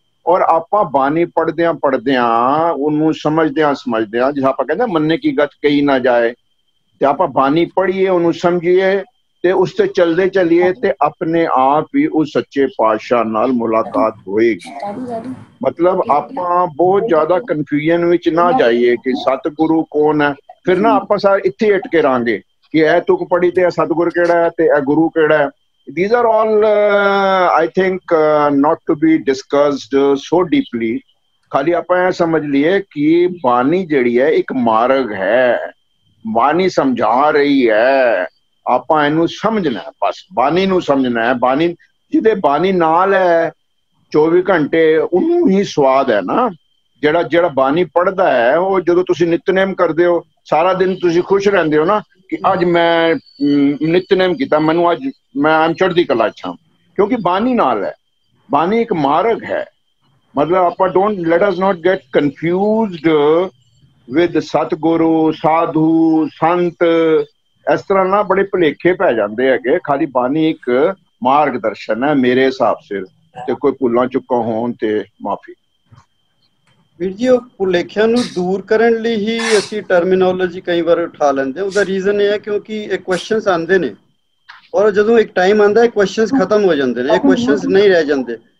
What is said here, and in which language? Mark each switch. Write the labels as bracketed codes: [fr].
[pa] ਔਰ ਆਪਾਂ ਬਾਣੀ ਪੜ੍ਹਦਿਆਂ ਉਹਨੂੰ ਸਮਝਦਿਆਂ ਜਿਸ ਆਪਾਂ ਕਹਿੰਦੇ ਮੰਨੇ ਕੀ ਗੱਤ ਕਹੀ ਨਾ ਜਾਏ, ਤੇ ਆਪਾਂ ਬਾਣੀ ਪੜ੍ਹੀਏ, ਉਹਨੂੰ ਸਮਝੀਏ ਤੇ ਉਸ ਤੇ ਚਲਦੇ ਚੱਲੀਏ ਤੇ ਆਪਣੇ ਆਪ ਹੀ ਉਸ ਸੱਚੇ ਪਾਤਸ਼ਾਹ ਨਾਲ ਮੁਲਾਕਾਤ ਹੋਏਗੀ। ਮਤਲਬ ਆਪਾਂ ਬਹੁਤ ਜ਼ਿਆਦਾ ਕਨਫਿਊਜ਼ਨ ਵਿੱਚ ਨਾ ਜਾਈਏ ਕਿ ਸਤਿਗੁਰੂ ਕੌਣ ਹੈ। ਫਿਰ ਨਾ ਆਪਾਂ ਸਾਰੇ ਇੱਥੇ ਅਟਕੇ ਰਾਂਗੇ ਕਿ ਇਹ ਤੁਕ ਪੜੀ ਤੇ ਇਹ ਸਤਿਗੁਰ ਕਿਹੜਾ ਹੈ ਤੇ ਇਹ ਗੁਰੂ ਕਿਹੜਾ ਹੈ। [en] These are all I think not to be discussed so deeply। [pa] ਖਾਲੀ ਆਪਾਂ ਇਹ ਸਮਝ ਲਈਏ ਕਿ ਬਾਣੀ ਜਿਹੜੀ ਹੈ ਇੱਕ ਮਾਰਗ ਹੈ, ਬਾਣੀ ਸਮਝਾ ਰਹੀ ਹੈ, ਆਪਾਂ ਇਹਨੂੰ ਸਮਝਣਾ ਹੈ, ਬਸ ਬਾਣੀ ਨੂੰ ਸਮਝਣਾ ਹੈ। ਬਾਣੀ ਜਿਹਦੇ ਬਾਣੀ ਨਾਲ ਹੈ 24 ਘੰਟੇ ਉਹਨੂੰ ਹੀ ਸਵਾਦ ਹੈ ਨਾ। ਜਿਹੜਾ ਬਾਣੀ ਪੜ੍ਹਦਾ ਹੈ, ਉਹ ਜਦੋਂ ਤੁਸੀਂ ਨਿਤਨੇਮ ਕਰਦੇ ਹੋ ਸਾਰਾ ਦਿਨ ਤੁਸੀਂ ਖੁਸ਼ ਰਹਿੰਦੇ ਹੋ ਨਾ ਕਿ ਅੱਜ ਮੈਂ ਨਿਤਨੇਮ ਕੀਤਾ, ਮੈਨੂੰ ਅੱਜ ਮੈਂ ਚੜ੍ਹਦੀ ਕਲਾ ਚ ਹਾਂ, ਕਿਉਂਕਿ ਬਾਣੀ ਨਾਲ ਹੈ। ਬਾਣੀ ਇੱਕ ਮਾਰਗ ਹੈ। ਮਤਲਬ ਆਪਾਂ [en] let us not get confused with [pa] ਸਤਿਗੁਰੂ, ਸਾਧੂ, ਸੰਤ। ਇਸ ਤਰ੍ਹਾਂ ਨਾ ਬੜੇ ਭੁਲੇਖੇ ਪੈ ਜਾਂਦੇ ਹੈਗੇ। ਖਾਲੀ ਬਾਣੀ ਇੱਕ ਮਾਰਗ ਦਰਸ਼ਨ ਹੈ ਮੇਰੇ ਹਿਸਾਬ ਸਿਰ, ਤੇ ਕੋਈ ਭੁੱਲਾਂ ਚੁੱਕਾ ਹੋਣ ਤੇ ਮਾਫੀ। ਵੀਰ ਜੀ, ਉਹ ਭੁਲੇਖਿਆਂ ਨੂੰ ਦੂਰ ਕਰਨ ਲਈ ਹੀ ਅਸੀਂ ਟਰਮੀਨੋਲੋਜੀ ਕਈ ਵਾਰ ਉਠਾ ਲੈਂਦੇ ਹਾਂ। ਉਹਦਾ ਰੀਜ਼ਨ ਇਹ ਹੈ ਕਿਉਂਕਿ ਇਹ ਕੁਐਸਚਨਸ ਆਉਂਦੇ ਨੇ ਔਰ ਜਦੋਂ ਇੱਕ ਟਾਈਮ ਆਉਂਦਾ ਇਹ ਕੁਐਸਚਨਸ ਖਤਮ ਹੋ ਜਾਂਦੇ ਨੇ, ਇਹ ਕੁਐਸਚਨਸ ਨਹੀਂ ਰਹਿ ਜਾਂਦੇ।